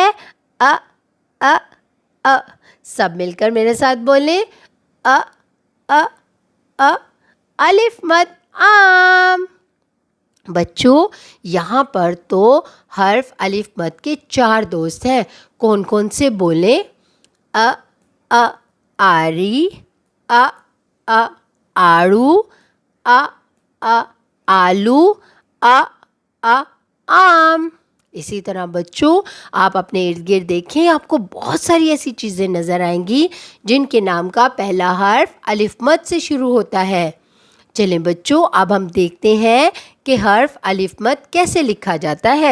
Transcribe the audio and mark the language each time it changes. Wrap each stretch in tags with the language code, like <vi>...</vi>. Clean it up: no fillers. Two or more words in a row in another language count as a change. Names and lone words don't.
<ur>ا ا ا۔ سب مل کر میرے ساتھ بولیں: ا ا ا، الف مد، آم۔ بچوں، یہاں پر تو حرف الف مد کے 4 دوست ہیں۔ کون کون سے بولیں؟ ا ا، آری، ا ا، آڑو، ا ا، آلو، ا ا، آم۔ اسی طرح بچوں، آپ اپنے ارد گرد دیکھیں، آپ کو بہت ساری ایسی چیزیں نظر آئیں گی جن کے نام کا پہلا حرف الف مد سے شروع ہوتا ہے۔ چلیں بچوں، اب ہم دیکھتے ہیں کہ حرف الف مد کیسے لکھا جاتا ہے۔</ur>